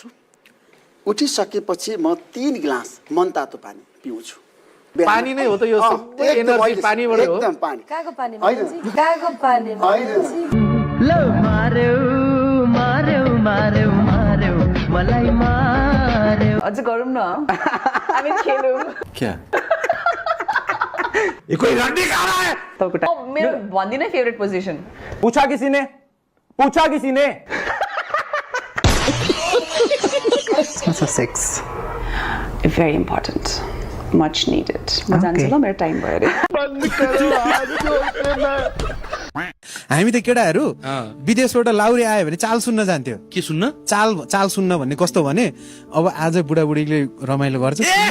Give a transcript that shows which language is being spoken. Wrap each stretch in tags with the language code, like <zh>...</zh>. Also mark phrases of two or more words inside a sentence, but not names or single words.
<ne>उठिसकेपछि म 3 गिलास मनतातो पानी पिउँछु। पानी नै हो त यो एनर्जी पानीबाट हो। एकदम पानी। काको पानी? काको पानी? लो मार्यो मलाई मार्यो। अझ गरौँ न हामी खेलौँ।</ne> <hi>क्या ये कोई रड्डी खा रहा है?</hi> <ne>मेरो भन्दिनँ</ne> <en>favourite position.</en> <hi>पूछा किसी ने? सेक्स</hi> <en>very important much needed.</en> <ne>म जान्छु ल मेरो टाइम भयो अरे। हामी त केटाहरू विदेशबाट लाउरे आयो भने चाल सुन्न जान्थ्यो। के सुन्न? चाल सुन्न भन्ने कस्तो भने अब आज बुढाबुढीले रमाइलो गर्छ।</ne>